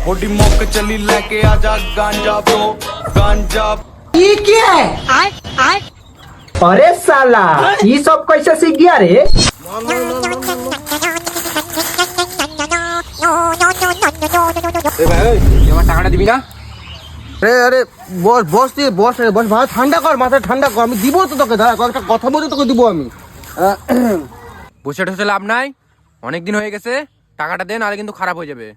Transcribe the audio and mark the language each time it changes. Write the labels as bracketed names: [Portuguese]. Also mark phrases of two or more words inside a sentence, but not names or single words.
[Hindi] मोटी मोक चली लेके आजा गांजा ब्रो गांजा। ये क्या है? अरे साला ये सब कैसे सीख गया रे? [Bangla] টাকাটা দিবি না? আরে আরে বস বস তুই বস রে বস, ভাই ঠান্ডা কর, মাথা ঠান্ডা কর, আমি দিব তো তোকে, দাঁড়া কয়েকটা কথা বলতে তোকে দিব আমি। বসে ঠসে লাভ নাই, অনেক দিন হয়ে গেছে, টাকাটা দে নাহলে কিন্তু খারাপ হয়ে যাবে।